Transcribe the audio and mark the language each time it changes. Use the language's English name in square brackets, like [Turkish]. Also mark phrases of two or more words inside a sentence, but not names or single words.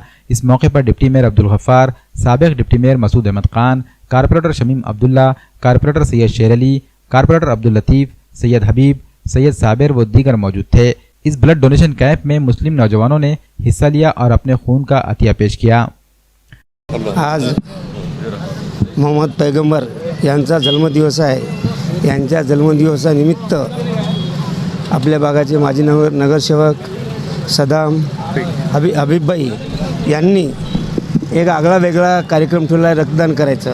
[Urdu] اس موقع پر [English] deputy mayor [Urdu] عبدالغفار، سابق [English] deputy mayor [Urdu] مسعود احمد خان، کارپوریٹر شمیم عبداللہ، کارپوریٹر سید شیر علی، کارپوریٹر عبداللطیف، سید حبیب، سید صابر و دیگر موجود تھے۔ اس [English] blood donation camp [Urdu] میں مسلم نوجوانوں نے حصہ لیا اور اپنے خون کا عطیہ پیش کیا۔ [Marathi] आज मोहम्मद पैगंबर यांचा जन्मदिवस आहे। यांच्या जन्मदिवसानिमित्त आपल्या भागाचे माजी नगरसेवक सदाम हबीबभाई यांनी एक आगळा वेगळा कार्यक्रम ठेवला आहे, रक्तदान करायचं।